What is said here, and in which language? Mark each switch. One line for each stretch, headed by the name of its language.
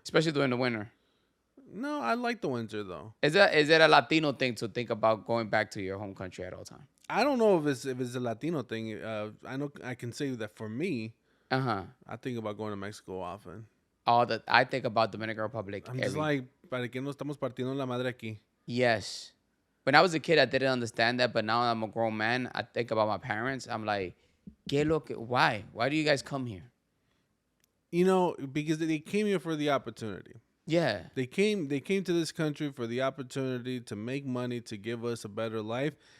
English: Especially during the winter. No, I like the winter, though. Is that a Latino thing to think about going back to your home country at all time? I don't know if it's a Latino thing. I know I can say that for me, I think about going to Mexico often. I think about Dominican Republic. I'm just like,
Spanish: ¿para qué no estamos partiendo la madre aquí?
English: Yes. When I was a kid, I didn't understand that, but now I'm a grown man. I think about my parents. I'm like, why? Why do you guys come here? You know, because they came here for the opportunity. Yeah. They came to this country for the opportunity to make money, to give us a better life.